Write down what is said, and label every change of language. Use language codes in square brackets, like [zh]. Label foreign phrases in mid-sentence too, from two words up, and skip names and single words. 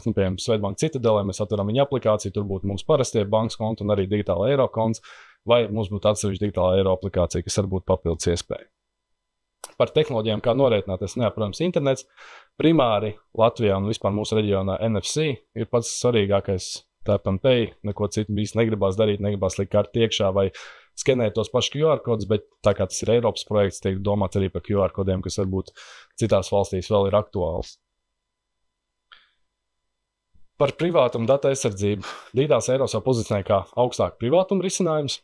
[lv] Piemēram, Swedbank Citadelē mēs atveram viņa aplikāciju, tur būtu mūsu parastie bankas konti un arī digitāla eiro konts, vai mums būtu atsevišķa digitāla eiro aplikācija, kas var būt papildus iespēja. Par tehnoloģijām, kā norēķināties, protams, internets. Primāri Latvijā un vispār mūsu reģionā NFC ir pats svarīgākais. [en] Tap and pay, [lv] neko citu īsti negribās darīt, negribās likt karti iekšā vai skenēt tos pašus QR kodus, bet tā kā tas ir Eiropas projekts, tiek domāts arī par QR kodiem, kas varbūt citās valstīs vēl ir aktuāls. Par privātumu datu aizsardzību. Digitāls eiro savu pozicionē kā augstāk privātuma risinājums.